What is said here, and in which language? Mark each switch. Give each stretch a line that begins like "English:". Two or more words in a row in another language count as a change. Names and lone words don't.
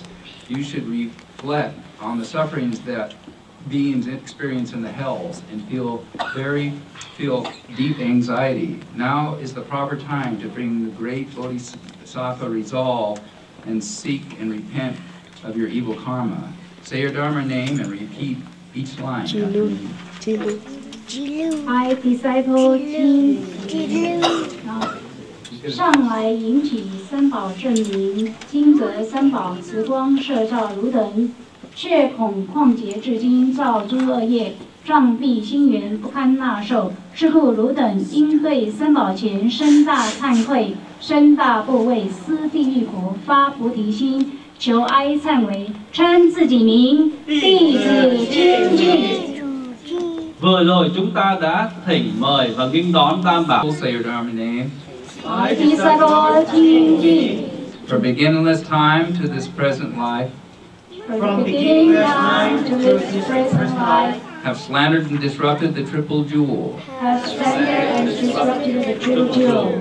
English: You should reflect on the sufferings that beings experience in the hells and feel deep anxiety. Now is the proper time to bring the great Bodhisattva resolve and seek and repent of your evil karma. Say your Dharma name and repeat each line after me. I disciple
Chinese: 清上来引起三宝证明，今则三宝慈光摄照汝等，却恐旷劫至今造诸恶业，障蔽心源不堪纳受。是故汝等应对三宝前深大忏悔，深大怖畏，思地狱苦，发菩提心，求哀忏悔，称自己名，弟子清净。
Vietnamese: Vừa rồi chúng ta đã thỉnh mời và nghinh đón Tam Bảo.
English: Say your Dharma name. I disciple 清净。 From beginningless time to this present life, From beginning time to this present life, have slandered and disrupted the Triple Jewel, have slandered and disrupted the true jewel,